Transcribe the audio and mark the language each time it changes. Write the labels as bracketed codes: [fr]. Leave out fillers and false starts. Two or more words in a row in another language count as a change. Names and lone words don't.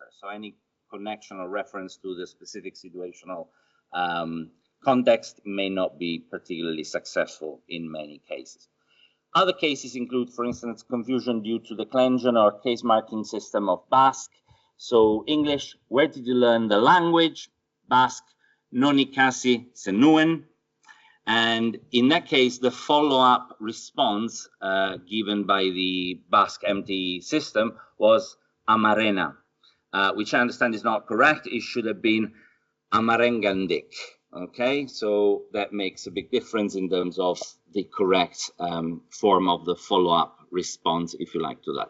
[en] So any connection or reference to the specific situational context may not be particularly successful in many cases. Other cases include, for instance, confusion due to the declension or case marking system of Basque. So English, where did you learn the language? [eu] Basque, non ikasi zenuen. [en] And in that case, the follow-up response given by the Basque MT system was Amarena, which I understand is not correct. It should have been Amarengandik. Okay, so that makes a big difference in terms of the correct form of the follow-up response, if you like, to that.